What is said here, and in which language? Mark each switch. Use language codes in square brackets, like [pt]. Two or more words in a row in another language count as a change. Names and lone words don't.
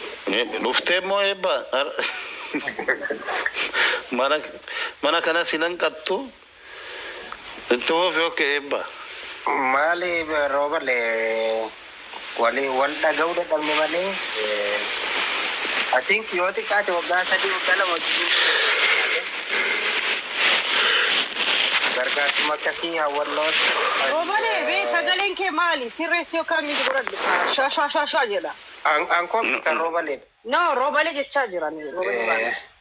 [om] Eh, dhuftee moo eebba? Ar-, mana, mana kana si nan qattu? Itti fufi, okke, eebba. Maali, rooba le-, wali-, wal dhaga'uu dadhabne malee, eh, [en] I think [om] yoo xiqqaate waggaa sadii, waggaa lama wajjin gargaarsuma akkasii hawwannoos, Roobale, bee, sagaleen kee maali? Sirreessi yookaan miti godhadhu? Shaa, shaa, shaa, shaa jedha. An-, an koo miti kan Mm-mm. roobale. No, roobale jechaa jiran, roobale Eh, maali?